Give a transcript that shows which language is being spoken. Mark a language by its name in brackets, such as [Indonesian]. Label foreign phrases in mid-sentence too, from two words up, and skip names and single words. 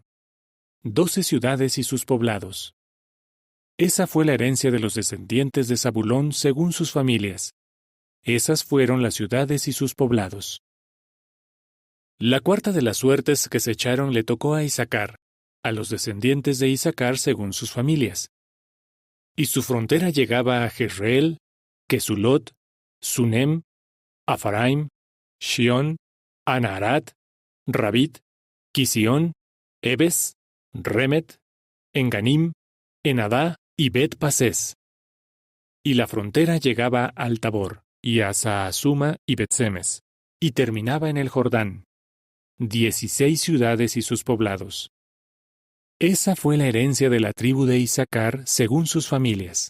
[Spanish] 12 ciudades y sus poblados. Esa fue la herencia de los descendientes de Zabulón según sus familias. Esas fueron las ciudades y sus poblados. La cuarta de las suertes que se echaron le tocó a Isacar, a los descendientes de Isacar según sus familias. Y su frontera llegaba a Jezreel, Kesulot, Sunem, Afaraim, Shión, Anaharat, Rabit, Quisión, Ebes, Remet, Enganim, Enadá y Bet-Pasés. Y la frontera llegaba al Tabor, y a Sahasuma y Bet-Semes, y terminaba en el Jordán. 16 ciudades y sus poblados. Esa fue la herencia de la tribu de Isacar según sus familias.